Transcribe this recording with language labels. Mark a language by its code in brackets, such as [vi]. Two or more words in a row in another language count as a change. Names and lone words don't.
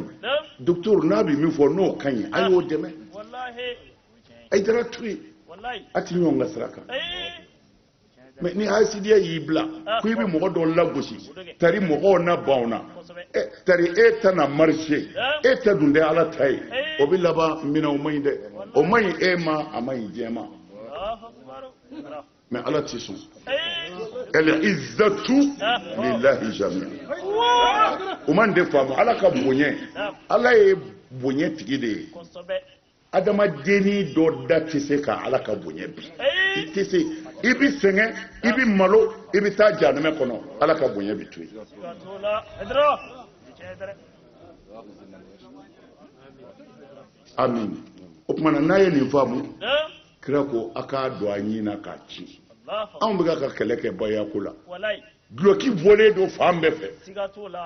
[bm] ɲi docteur n'a bɛ min fɔ n'o ka ɲi a y'o dɛmɛ Hayidara Ture a tɛ ɲɔgɔn ka sira kan mais ni hasidiya y'i bila ko i bɛ mɔgɔ dɔw lagosi tari mɔgɔw na banw na tari e ta na marché e ta dun tɛ ala ta ye o bɛ laban minɛ o man ɲi dɛ o man ɲi e ma a man ɲi diɲɛ ma mais ala tɛ sɔn [ar] العزة لله جميعا [bm] o man de faamu ala ka bonya ala ye bonya tigi de ye adamadenni dɔ da tɛ se ka ala ka bonya bi i tɛ se i bɛ sɛgɛn i bɛ malo i bɛ taa jahanama kɔnɔ ala ka bonya bi to yen amin o tuma na n'a ye nin faamu kira ko a k'a don a ɲin na k'a ci anw bɛ ka kɛlɛ kɛ bayako la duloki bɔlen don fan bɛɛ fɛ u